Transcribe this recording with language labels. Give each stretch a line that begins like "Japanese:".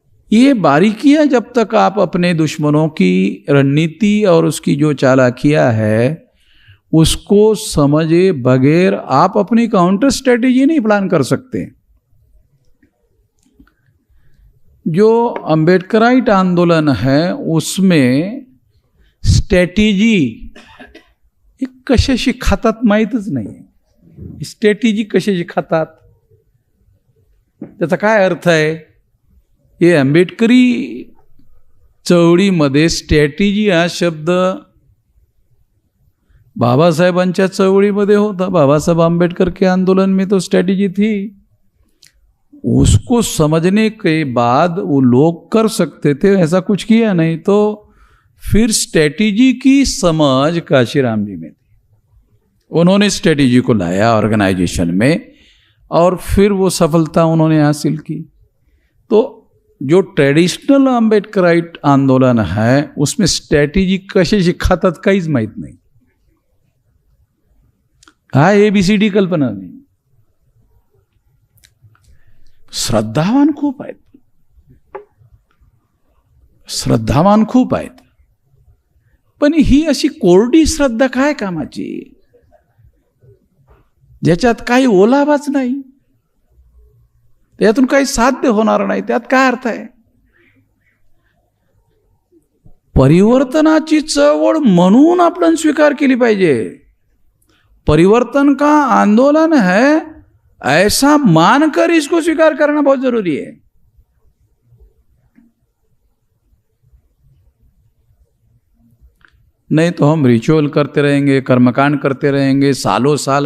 Hindi: ये बारीकियां जब तक आप अपने दुश्मनों की रणनीति और उसकी जो चालाकियां है उसको समझे बगैर आप अपनी काउंटर स्ट्रेटेजी नहीं प्लान कर सकते। जो अंबेडकराइट आंदोलन है उसमें
Marathi: स्ट्रेटेजी कशाशी खातात माहीतच नाही। स्ट्रेटेजी कशाशी खातात, त्याचा काय अर्थ आहे? ये आंबेडकरी चळवळीमध्ये स्ट्रॅटेजी हा शब्द बाबासाहेबांच्या चळवळीमध्ये होता।
Hindi: बाबासाहेब आंबेडकर के आंदोलन में तो स्ट्रैटेजी थी। उसको समझने के बाद वो लोग कर सकते थे, ऐसा कुछ किया नहीं। तो फिर स्ट्रैटेजी की समझ काशीराम जी में थी, उन्होंने स्ट्रैटेजी को लाया ऑर्गेनाइजेशन में, और फिर वो सफलता उन्होंने हासिल की। तो जो ट्रेडिशनल आंबेडकराइट आंदोलन है उसमें
Marathi: स्ट्रैटेजी कशाशी खातात काहीच माहित नाही। हा ABCD कल्पना नाही। श्रद्धावान खूप आहेत, श्रद्धावान खूप आहेत, पण ही अशी कोरडी श्रद्धा काय कामाची, ज्याच्यात काही ओलावाच नाही, त्यातून काही साध्य होणार नाही, त्यात काय अर्थ आहे? परिवर्तनाची चळवळ म्हणून आपण स्वीकार केली पाहिजे।
Hindi: परिवर्तन का आंदोलन है ऐसा मानकर इसको स्वीकार करना बहुत जरूरी है। नहीं तो हम रिचुअल करते रहेंगे, कर्मकांड करते रहेंगे सालों साल।